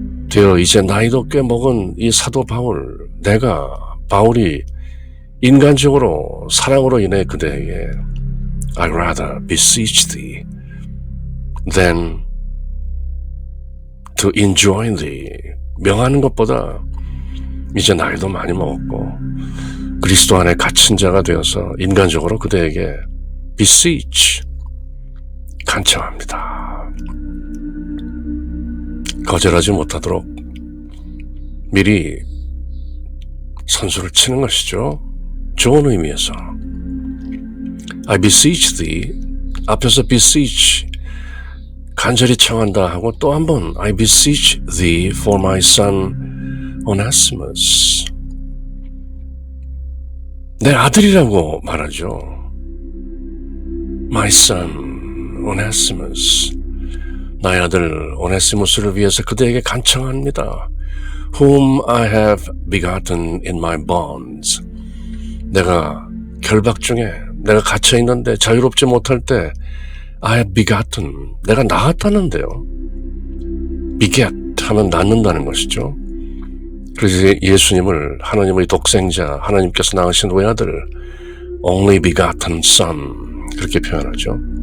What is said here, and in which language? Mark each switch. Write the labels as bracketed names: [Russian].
[Korean] 되어 이제 나이도 꽤 먹은 이 사도 바울, 내가 바울이 인간적으로 사랑으로 인해 그대에게 [English] I rather beseech thee than to enjoin thee, [Korean] 명하는 것보다 이제 나이도 많이 먹었고 그리스도 안에 갇힌 자가 되어서 인간적으로 그대에게 beseech, 간청합니다. 거절하지 못하도록 미리 선수를 치는 것이죠. 좋은 의미에서. [English] I beseech thee, [Korean] 앞에서 [English] beseech, [Korean] 간절히 청한다 하고 또 한 번 [English] I beseech thee for my son Onesimus. [Korean] 내 아들이라고 말하죠. [English] My son Onesimus. [Korean] 나의 아들 오네시무스를 위해서 그대에게 간청합니다. [English] Whom I have begotten in my bonds. [Korean] 내가 결박 중에 내가 갇혀 있는데 자유롭지 못할 때 [English] I have begotten. [Korean] 내가 낳았다는데요. beget 하면 낳는다는 것이죠. 그래서 예수님을 하나님의 독생자, 하나님께서 낳으신 외아들 [English] only begotten son [Korean] 그렇게 표현하죠.